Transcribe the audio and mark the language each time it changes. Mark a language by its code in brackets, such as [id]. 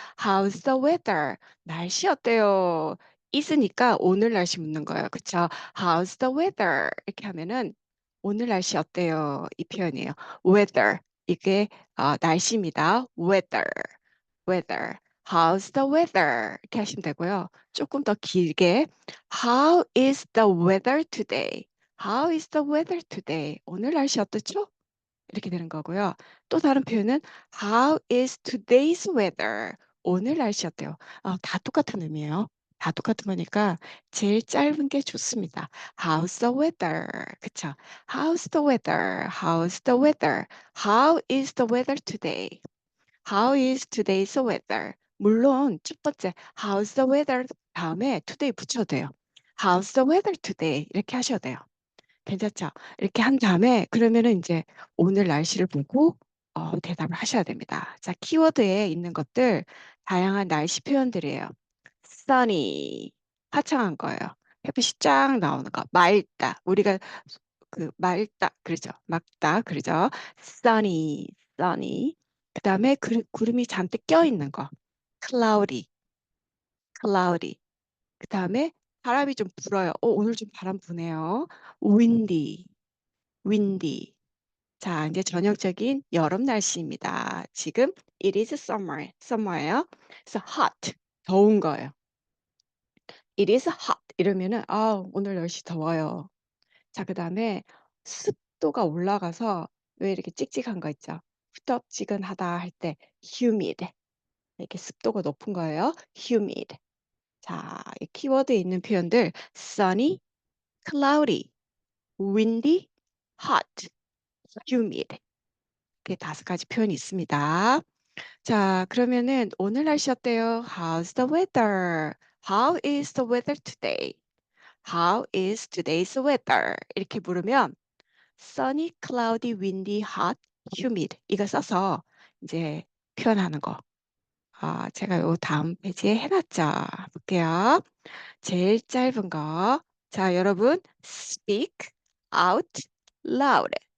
[en] How's the weather? [ko] 날씨 어때요? is니까 오늘 날씨 묻는 거예요. 그쵸? [en] How's the weather? [ko] 이렇게 하면은 오늘 날씨 어때요? 이 표현이에요. weather 이게 날씨입니다. [en] weather. How's the weather? [ko] 이렇게 하시면 되고요. 조금 더 길게 [en] How is the weather today? How is the weather today? [ko] 오늘 날씨 어떻죠? 이렇게 되는 거고요. 또 다른 표현은 [en] How is today's weather? [ko] 오늘 날씨 어때요? 다 똑같은 의미예요. 다 똑같은 거니까 제일 짧은 게 좋습니다. [en] How's the weather? [ko] 그쵸? [en] How's the weather? How's the weather? How is the weather today? How is today's weather? [ko] 물론 첫 번째 [en] How's the weather [ko] 다음에 today 붙여도 돼요. [en] How's the weather today? [ko] 이렇게 하셔도 돼요. 괜찮죠? 이렇게 한 다음에 그러면은 이제 오늘 날씨를 보고 대답을 하셔야 됩니다. 자, 키워드에 있는 것들 다양한 날씨 표현들이에요. sunny 화창한 거예요. 햇빛이 쫙 나오는 거. 맑다. 우리가 그 맑다 그러죠. 맑다 그러죠. sunny. 그다음에 구름이 잔뜩 껴 있는 거. [en] cloudy. [ko] 그다음에 바람이 좀 불어요. 오늘 좀 바람 부네요. windy. 자, 이제 전형적인 여름 날씨입니다. 지금 [en] it is summer, summer예요. [ko] 그래서 hot, 더운 거예요. [en] it is hot [ko] 이러면은 아, 오늘 날씨 더워요. 자, 그다음에 습도가 올라가서 왜 이렇게 찍찍한 거 있죠? 후덥지근하다 할 때 humid. 이렇게 습도가 높은 거예요. humid. 자, 이 키워드에 있는 표현들 [en] sunny, cloudy, windy, hot, humid. [ko] 이렇게 5가지 표현이 있습니다. 자, 그러면은 오늘 날씨 어때요? [en] How's the weather? How is the weather today? How is today's weather? [ko] 이렇게 물으면 [en] sunny, cloudy, windy, hot, humid [ko] 이거 써서 이제 표현하는 거. 제가 요 다음 페이지에 해놨죠. 볼게요. 제일 짧은 거. 자, 여러분, [en] speak out loud.